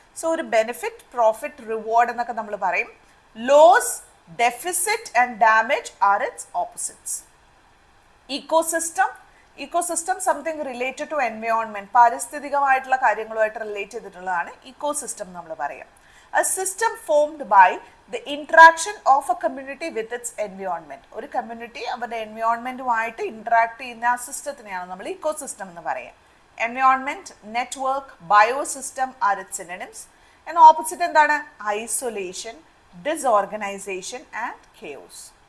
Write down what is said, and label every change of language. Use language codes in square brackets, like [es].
[ml] So ഒരു benefit, profit, reward എന്നൊക്കെ നമ്മൾ പറയും. [en] Loss, deficit and damage are its opposites. [ml] Ecosystem something related to environment, പാരിസ്ഥിതികമായിട്ടുള്ള കാര്യങ്ങളുമായിട്ട് relate ചെയ്തിട്ടുള്ളതാണ് ഇക്കോസിസ്റ്റം നമ്മൾ പറയാം. [en] A system formed by the interaction of a community with its environment. [ml] ഒരു community അവരുടെ എൻവയോൺമെന്റുമായിട്ട് ഇന്ററാക്ട് ചെയ്യുന്ന ആ സിസ്റ്റത്തിനെയാണ് നമ്മൾ ഇക്കോസിസ്റ്റം എന്ന് പറയാം. [en] Environment, network, biosystem are its synonyms. [ml] എന്നാൽ ഓപ്പോസിറ്റ് എന്താണ്? [en] Isolation, disorganization and chaos.